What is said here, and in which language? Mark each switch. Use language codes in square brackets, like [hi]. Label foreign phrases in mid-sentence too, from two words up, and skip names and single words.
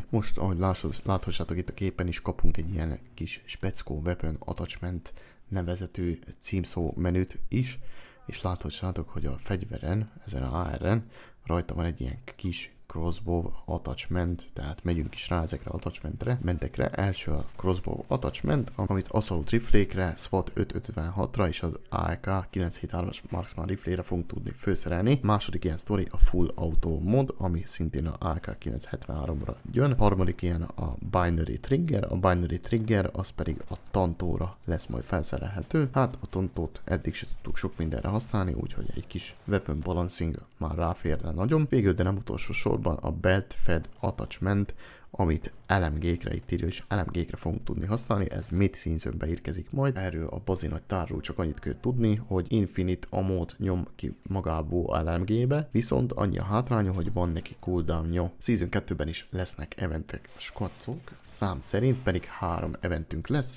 [hu] Most, ahogy láthassátok itt a képen is, kapunk egy ilyen kis Speckó [en] Weapon Attachment [hu] nevezetű címszó menüt is, és láthassátok, hogy a fegyveren, ezen a AR-en rajta van egy ilyen kis [en] crossbow attachment, [hu] tehát megyünk is rá ezekre attachmentekre. Első a [en] crossbow attachment, [hu] amit assault riflékre, SWAT 556-ra és az AK 973-as Marksman riflére fogunk tudni főszerelni. Második ilyen sztori a [en] full auto mod, [hu] ami szintén a AK 973-ra jön. Harmadik ilyen a [en] binary trigger, [hu] a [en] binary trigger [hu] az pedig a tantóra lesz majd felszerelhető. Hát a tantót eddig se tudtuk sok mindenre használni, úgyhogy egy kis [en] weapon balancing [hu] már ráférne nagyon. Végül, de nem utolsó sorban a [en] belt fed attachment, [hu] amit LMG-kre, itt írja, és LMG-kre fogunk tudni használni, ez [en] mid seasonbe [hu] érkezik majd. Erről a bazi nagy tárról csak annyit kell tudni, hogy [en] Infinite Ammo-t [hu] nyom ki magából LMG-be, viszont annyi a hátránya, hogy van neki cooldownja. Season 2-ben is lesznek eventek, skacok, szám szerint pedig 3 eventünk lesz.